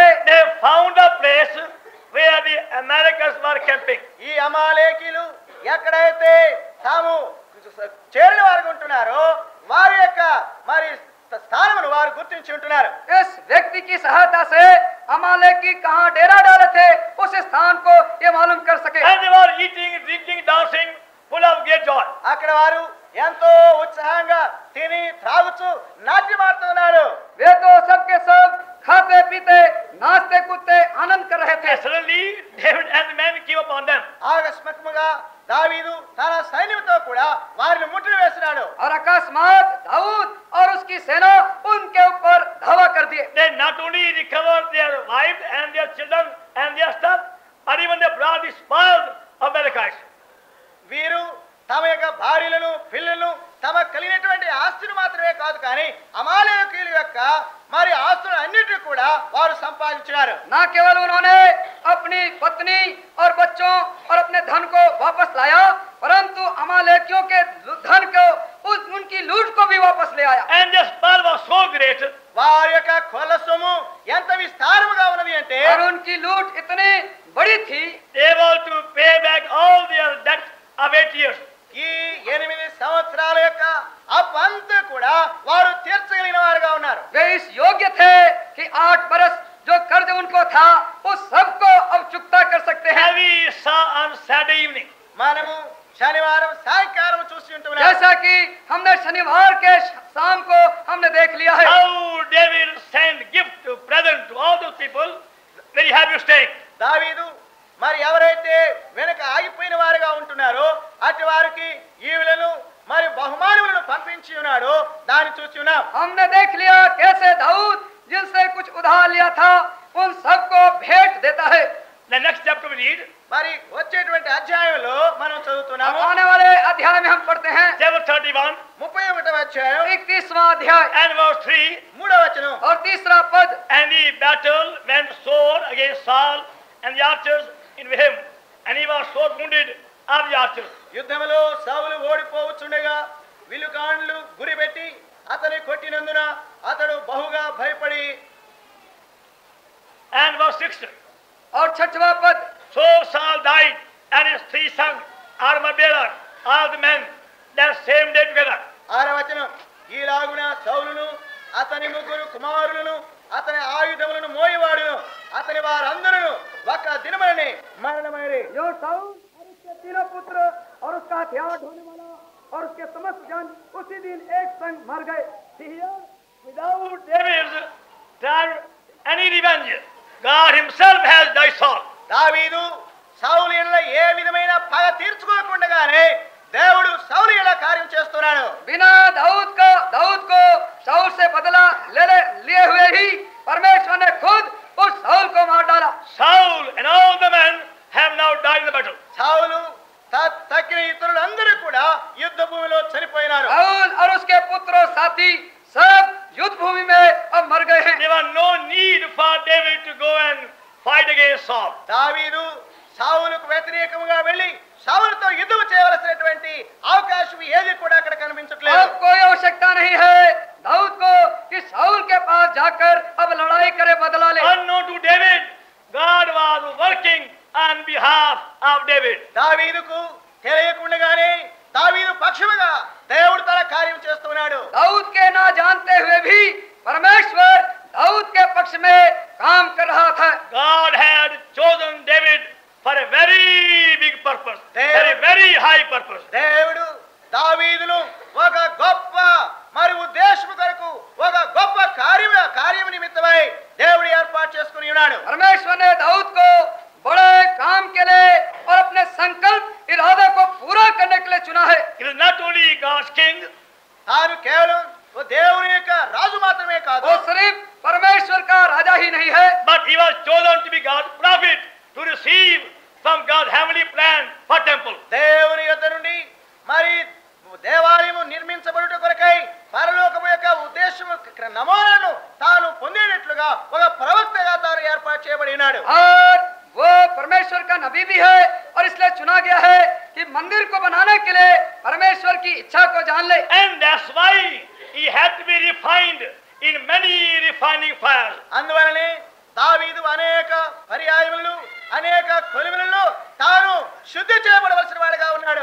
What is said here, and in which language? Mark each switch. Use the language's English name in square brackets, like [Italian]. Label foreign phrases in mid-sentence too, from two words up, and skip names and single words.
[English] they found a place where the Americans were camping. [Telugu] ఈ అమాలేకీలు ఎక్కడైతే తాము చేరిన వారు ఉంటున్నారో వారి యొక్క మరి స్థానమును వారు గుర్తించి ఉంటున్నారు. [Hindi] इस व्यक्ति की सहायता से अमालेकी कहाँ डेरा डाले थे उस स्थान को ये मालूम कर सके। [English] And they were eating, drinking, dancing, full of great joy. [Telugu] అక్కడ వారు ఎంతో ఉత్సాహంగా తిని త్రాగుచు నాట్యమాడుతున్నారు. [Hindi] वे तो सबके सब खाते पीते नाचते कूदते आनंद [Telugu] దావీదు తన సైన్యంతో కూడా వారిని ముట్టడి వేసినాడు. [Hindi] और अकस्मात दाऊद और उसकी सेना उनके ऊपर धावा कर दिए. [English] They not only recovered their wives and their children and their stuff, but even they brought the spoils of Amalekites. [Telugu] వీరు తమ యొక్క భార్యలను పిల్లలను తమ కలిగినటువంటి ఆస్తులు మాత్రమే కాదు కానీ అమాలేకీయుల యొక్క మరి ఆస్తులు అన్నిటిని కూడా వారు సంపాదించినారు. [Hindi] ना केवल उन्होंने अपनी पत्नी और बच्चों और अपने धन को वापस लाया, परंतु अमालेकियों के धन को उनकी लूट को भी वापस ले आया. [English] And their spoil was so great, [Telugu] వారి యొక్క కొల్ల సొమ్ము ఎంత విస్తారముగా ఉన్నది అంటే [Hindi] और उनकी लूट इतनी बड़ी थी, [English] able to pay back all their debt of 8 years. [Telugu] ఈ 8 సంవత్సరాల యొక్క అప్పంతా కూడా వారు తీర్చగలిగిన వారుగా ఉన్నారు. [Hindi] वे इस योग्य थे कि 8 बरस जो कर्ज उनको था उस सबको अब चुकता कर सकते हैं. [English] As we saw on Saturday evening, [Telugu] మనము శనివారం సాయంకాలం చూసి ఉంటున్నాం. [Hindi] जैसा कि हमने शनिवार के शाम को हमने देख लिया है, [English] how David sent gift present to all those people, very happy staying. [Telugu] దావీదు మరి ఎవరైతే వెనక ఆగిపోయిన వారుగా ఉంటున్నారో అటు వారికి ఈవులను మరి బహుమానములను పంపించి ఉన్నాడు. దాన్ని చూసి ఉన్నాం. [Hindi] हमने देख लिया कैसे दाऊद जिनसे कुछ उधार लिया था उन सबको भेंट देता है. [English] The next chapter we read, [Telugu] మరి వచ్చేటువంటి అధ్యాయంలో మనం [Hindi] अब [Telugu] చదువుతున్నాము. [Hindi] आने वाले अध्याय में हम पढ़ते हैं [English] chapter 31 [Telugu] 31వ అధ్యాయం [Hindi] 31वां अध्याय [English] and verse 3. [Telugu] 3వ వచనం. [Hindi] और 3रा पद. [English] And the battle went sore against Saul and the archers in him, and he was sore wounded of the archers. [Telugu] యుద్ధములో సౌలు ఓడిపోవచ్చుండగా విలుకాండ్లు గురిపెట్టి అతని కొట్టినందున అతడు బహుగా భయపడి. [English] And verse 6. [Hindi] और 6वां पद. [English] So Saul died, and his 3 sons, armor bearer, all the men, that same day together. [Telugu] 6వ వచనం. ఈలాగున సౌలును అతని 3 కుమారులను అతని ఆయుధములను మోయవాడును అతని వారందరూ ఒక దినముననే మరణమైరి. [Hindi] जो साउल और उसके 3 पुत्र और उसका हथियार ढोने वाला और उसके समस्त जन उसी दिन एक संग मर गए. [English] Here, without David's tried any revenge, God himself has died Saul. [Telugu] దావీదు సౌలు ఎడల ఏ విధమైన పగ తీర్చుకోకుండానే దేవుడు సౌలు ఎడల కార్యం చేస్తున్నాడు. [Hindi] बिना दाऊद को साउल से बदला लिए हुए ही परमेश्वर ने खुद उस साउल को मार डाला. [English] Saul and all the men have now died in the battle. [Telugu] సౌలు తక్కిన ఇతరులందరూ కూడా యుద్ధ భూమిలో చనిపోయినారు. [Hindi] साउल और उसके पुत्र और साथी सब युद्ध भूमि में अब मर गए हैं. [English] There was no need for David to go and fight against Saul. [Telugu] దావీదు సౌలుకు వ్యతిరేకంగా వెళ్ళి సౌలుతో యుద్ధం చేయవలసినటువంటి అవకాశం ఏది కూడా అక్కడ కనిపించట్లేదు. [Hindi] अब कोई आवश्यकता नहीं है दाऊद को कि साउल के पास जाकर अब लड़ाई करे, बदला ले. [English] Unknown to David, God was working on behalf of David. [Telugu] దావీదుకు తెలియకుండానే దావీదు పక్షముగా దేవుడు తన కార్యం చేస్తున్నాడు. [Hindi] दाऊद के ना जानते हुए भी परमेश्वर दाऊद के पक्ष में काम कर रहा था. [English] God had chosen David for a very big purpose, for a very high purpose. [Telugu] దేవుడు దావీదును ఒక గొప్ప మరి ఉద్దేశం కొరకు ఒక గొప్ప కార్యం నిమిత్తమై దేవుడు ఏర్పాటు చేసుకుని ఉన్నాడు. [Hindi] परमेश्वर ने दाऊद को बड़े काम के लिए और अपने संकल्प इरादे को पूरा करने के लिए चुना है. [English] He was not only God's king, [Telugu] తాను కేవలం ఓ దేవుని యొక్క రాజు మాత్రమే కాదు, [Hindi] वो सिर्फ परमेश्वर का राजा ही नहीं है, [English] but he was chosen to be God's prophet, to receive from God's heavenly plan for temple. [Telugu] దేవుని యొద్ద నుండి మరి దేవాలయము నిర్మించబడుట కొరకై పరలోకము యొక్క ఉద్దేశము నమూనాను తాను పొందేటట్లుగా ఒక ప్రవక్తగా తాను ఏర్పాటు చేయబడి ఉన్నాడు. [Hindi] और वो परमेश्वर का नबी भी है और इसलिए चुना गया है कि मंदिर को बनाने के लिए परमेश्वर की इच्छा को जान ले. [English] And that's why he had to be refined in many refining fires. [Telugu] అందువలనే దావీదు అనేక పర్యాయములు అనేక కొలిమిలలో తాను శుద్ధి చేయబడవలసిన వాడిగా ఉన్నాడు.